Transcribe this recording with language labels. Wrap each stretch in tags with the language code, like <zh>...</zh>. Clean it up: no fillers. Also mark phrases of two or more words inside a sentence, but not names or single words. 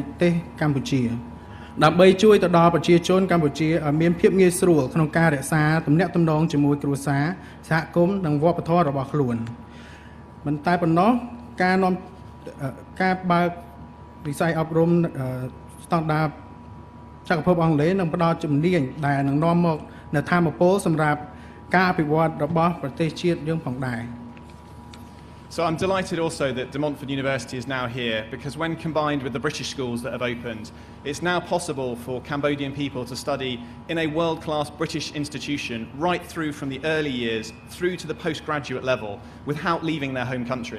<km>ទេសកម្ពុជាដើម្បីជួយទៅដល់ប្រជាជនកម្ពុជាឲ្យមានភាពងាយស្រួលក្នុងការរក្សាទំនាក់ទំនងជាមួយគ្រួសារសហគមន៍និងវប្បធម៌របស់ខ្លួនមិនតែប៉ុណ្ណោះការបើកវិស័យអប់រំស្តង់ដារចក្រភពអង់គ្លេសនឹងផ្ដល់ជំនាញដែលនឹងនាំមកនៅធម៌ពលសម្រាប់ការអភិវឌ្ឍរបស់ប្រទេសជាតិយើងផងដែរ</km> <en>So I'm delighted also that De Montfort University is now here because when combined with the British schools that have opened, it's now possible for Cambodian people to study in a world-class British institution right through from the early years through to the postgraduate level without leaving their home country.</en>